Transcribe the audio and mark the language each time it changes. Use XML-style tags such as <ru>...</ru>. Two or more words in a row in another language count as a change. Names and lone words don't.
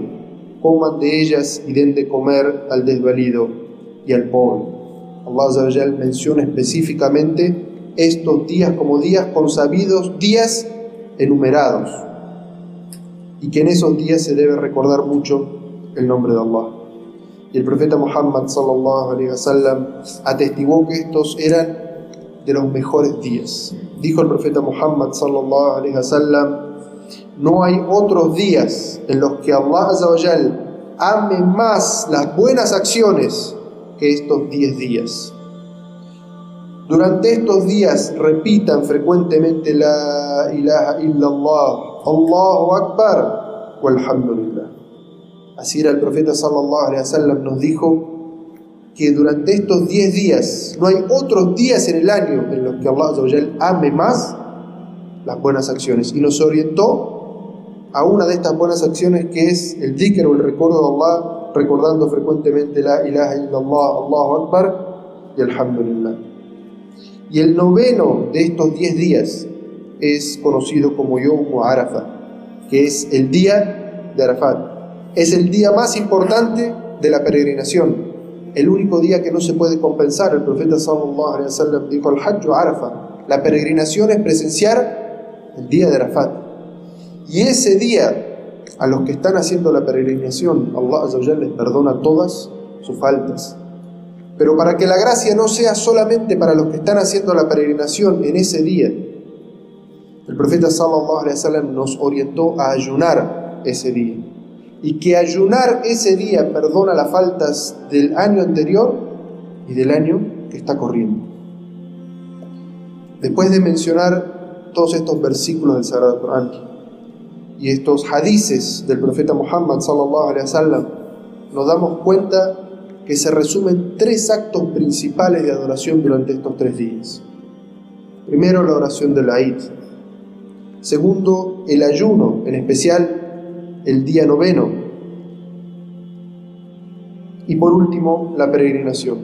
<es>Coman de ellas y den de comer al desvalido y al pobre. Allah</es> <ar>عز وجل</ar> <es>menciona específicamente estos días como días consabidos, días enumerados, y que en esos días se debe recordar mucho el nombre de Allah. Y el profeta Muhammad</es> <ar>صلى الله عليه وسلم</ar> <es>atestiguó que estos eran de los mejores días. Dijo el profeta Muhammad</es> <ar>صلى الله عليه وسلم:</ar> <es>no hay otros días en los que Allah</es> <ar>عز وجل</ar> <es>ame más las buenas acciones que estos 10 días. Durante estos días repitan frecuentemente</es> <ar>لا إله إلا الله، الله أكبر، والحمد لله.</ar> <es>Así era el profeta</es> <ar>صلى الله عليه وسلم,</ar> <es>nos dijo que durante estos 10 días no hay otros días en el año en los que Allah</es> <ar>عز وجل</ar> <es>ame más las buenas acciones, y nos orientó a una de estas buenas acciones, que es el dhikr o el recuerdo de Allah, recordando frecuentemente</es> <ar>لا إله إلا الله، الله أكبر</ar> <es>y alhamdulillah. Y el noveno de estos 10 días es conocido como</es> <ar>يوم عرفة,</ar> <es>que es el día de Arafat. Es el día más importante de la peregrinación, el único día que no se puede compensar. El profeta</es> <ar>صلى الله عليه وسلم</ar> <es>dijo:</es> <ar>الحج عرفة,</ar> <es>la peregrinación es presenciar el día de Arafat. Y ese día, a los que están haciendo la peregrinación, Allah</es> <ar>عز وجل</ar> <es>les perdona todas sus faltas. Pero para que la gracia no sea solamente para los que están haciendo la peregrinación en ese día, el profeta</es> <ar>صلى الله عليه وسلم</ar> <es>nos orientó a ayunar ese día, y que ayunar ese día perdona las faltas del año anterior y del año que está corriendo. Después de mencionar todos estos versículos del Sagrado Corán y estos hadices del profeta Muhammad</es> <ar>صلى الله عليه وسلم,</ar> <es>nos damos cuenta que se resumen 3 actos principales de adoración durante estos 3 días. Primero, la oración del Eid. Segundo, el ayuno, en especial el día noveno. Y por último, la peregrinación.</es>